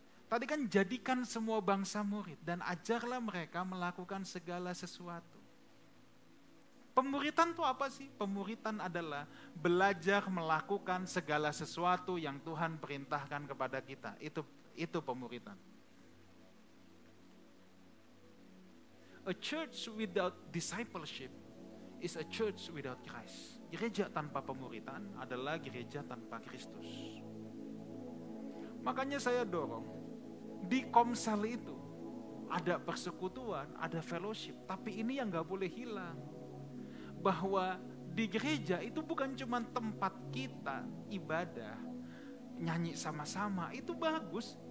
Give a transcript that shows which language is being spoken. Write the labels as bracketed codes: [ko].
[id] Tadi kan jadikan semua bangsa murid dan ajarlah mereka melakukan segala sesuatu. Pemuritan itu apa sih? Pemuritan adalah belajar melakukan segala sesuatu yang Tuhan perintahkan kepada kita. Itu pemuritan. [en] A church without discipleship is a church without Christ. [id] Gereja tanpa pemuritan adalah gereja tanpa Kristus. Makanya saya dorong, di Komsel itu ada persekutuan, ada fellowship, tapi ini yang gak boleh hilang. Bahwa di gereja itu bukan cuma tempat kita ibadah, nyanyi sama-sama, itu bagus.